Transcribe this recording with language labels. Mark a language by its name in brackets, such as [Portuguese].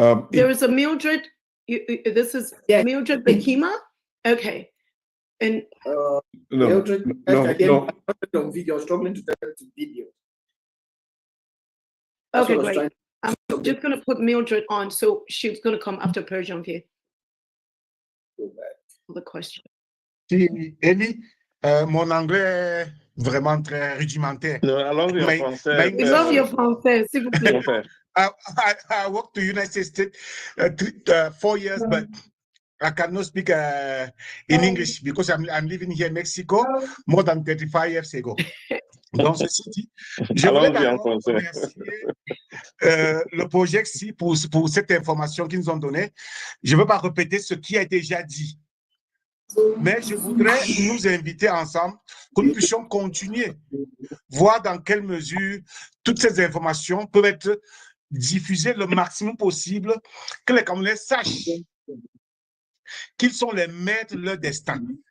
[English] There is a Mildred. This is Mildred Bekima. Okay. And Mildred, no. on video. I was struggling to turn it to video. Okay, great. I'm just going to put Mildred on, so she's going to come after Père Janvier. The question. [French] Si, Elie, mon anglais est vraiment très rudimentaire. No, allons-y en français. [English] We love your français, [French] s'il vous plaît. [English] I worked to the United States 4 years, but I cannot speak in English because I'm living here in Mexico more than 35 years ago. [French] Donc, ceci dit, je voulais d'abord remercier le projet CI pour cette information qu'ils nous ont donnée. Je ne veux pas répéter ce qui a déjà dit, mais je voudrais nous inviter ensemble que nous puissions continuer, voir dans quelle mesure toutes ces informations peuvent être diffusées le maximum possible, que les Camerounais sachent qu'ils sont les maîtres de leur destin.